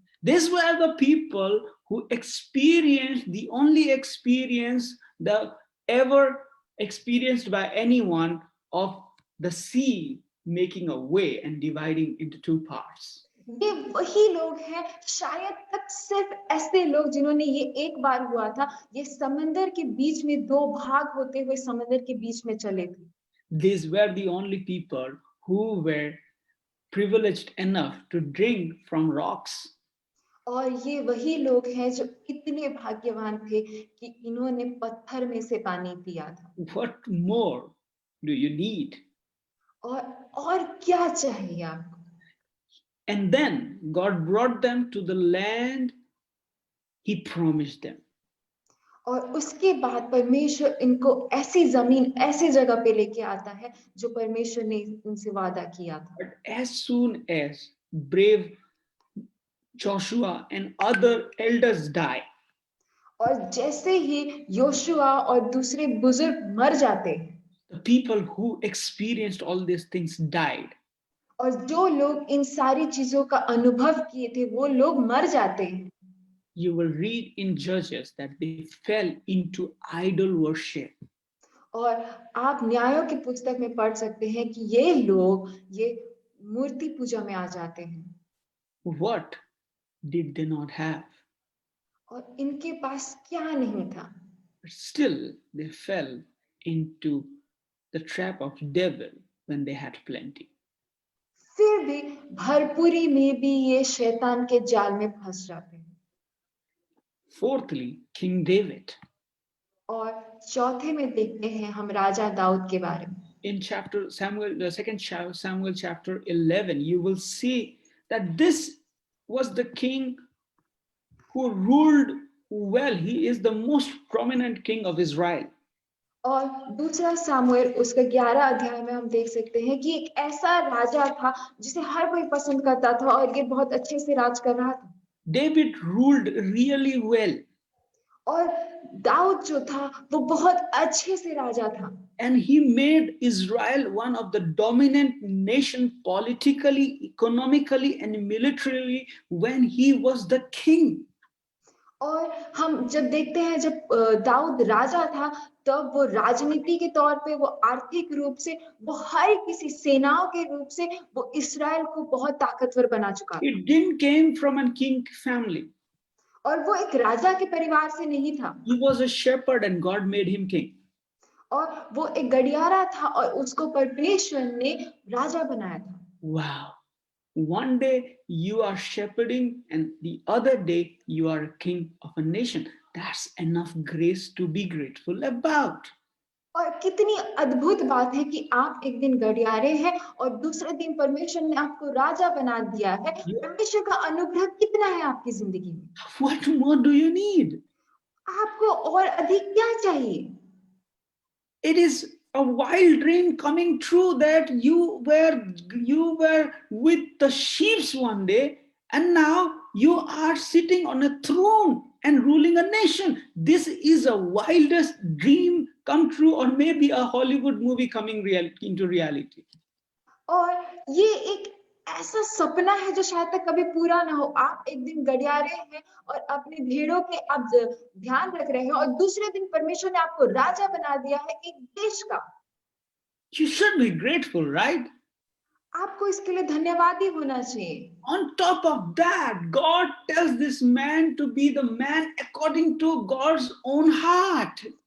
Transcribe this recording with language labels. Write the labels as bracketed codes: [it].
[en] These were the people who experienced the only experience the ever experienced by anyone of the sea making a way and dividing into two parts. [hi] ये वही लोग हैं, शायद तक सिर्फ ऐसे लोग जिन्होंने, ये एक बार हुआ था, ये समंदर के बीच में दो भाग होते हुए समंदर के बीच में चले थे। [en] These were the only people who were privileged enough to drink from rocks. [hi] और ये वही लोग हैं जो इतने भाग्यवान थे कि इन्होंने पत्थर में से पानी पिया था। [en] What more do you need? [hi] और क्या चाहिए आपको? [en] And then God brought them to the land he promised them. [hi] और उसके बाद परमेश्वर इनको ऐसी जमीन, ऐसी जगह पे लेके आता है जो परमेश्वर ने इनसे वादा किया था। [en] But as soon as brave Joshua and other elders die, [hi] और जैसे ही योशुआ और दूसरे बुजुर्ग मर जाते हैं, [en] the people who experienced all these things died. [hi] और जो लोग इन सारी चीजों का अनुभव किए थे वो लोग मर जाते हैं। [en] You will read in Judges that they fell into idol worship. [hi] और आप न्यायों की पुस्तक में पढ़ सकते हैं कि ये लोग ये मूर्ति पूजा में आ जाते हैं। [en] What did they not have? [hi] और इनके पास क्या नहीं था? [en] But still they fell into the trap of devil when they had plenty. [hi] फिर भी भरपूरी में भी ये शैतान के जाल में फंस जाते हैं। [en] Fourthly, King David. [hi] और चौथे में देखते हैं हम राजा दाऊद के बारे में। [en] In chapter Samuel, the second Samuel chapter 11, you will see that this was the king who ruled well. He is the most prominent king of Israel. [hi] और दूसरा सामुएल उसके 11 अध्याय में हम देख सकते हैं कि एक ऐसा राजा था जिसे हर कोई पसंद करता था और ये बहुत अच्छे से राज कर रहा था। [en] David ruled really well. [hi] और दाऊद जो था वो बहुत अच्छे से राजा था। [en] And he made Israel one of the dominant nation politically, economically, and militarily when he was the king. [hi] और हम जब देखते हैं जब दाऊद राजा था तब वो राजनीति के तौर पे, वो आर्थिक रूप से, वो हर किसी सेनाओं के रूप से वो इस्राएल को बहुत ताकतवर बना चुका था। [en] It didn't came from a king family. [hi] और वो एक राजा के परिवार से नहीं था। [en] He was a shepherd and God made him king. [hi] और वो एक गड़ियारा था और उसको परमेश्वर ने राजा बनाया था। [en] Wow. One day you are shepherding and the other day you are a king of a nation. That's enough grace to be grateful about. [hi] और कितनी अद्भुत बात है कि आप एक दिन गड़ियारे हैं और दूसरे दिन परमेश्वर ने आपको राजा बना दिया है। परमेश्वर का अनुग्रह कितना है आपकी जिंदगी में? [en] What more do you need? [hi] आपको और अधिक क्या चाहिए? [en] It is a wild dream coming true that you were with the sheep one day and now you are sitting on a throne and ruling a nation. This is a wildest dream come true, or maybe a Hollywood movie coming into reality. [hi] और ये एक ऐसा सपना है जो शायद तक कभी पूरा ना हो। आप एक दिन गड़ियारे हैं और अपने भेड़ों के आप ध्यान रख रहे हैं और दूसरे दिन परमेश्वर ने आपको राजा बना दिया है एक देश का। [en] You should be grateful, right? [hi] आपको इसके लिए धन्यवादी होना चाहिए। [en] On top of that, God tells this man to be the man according to God's own heart.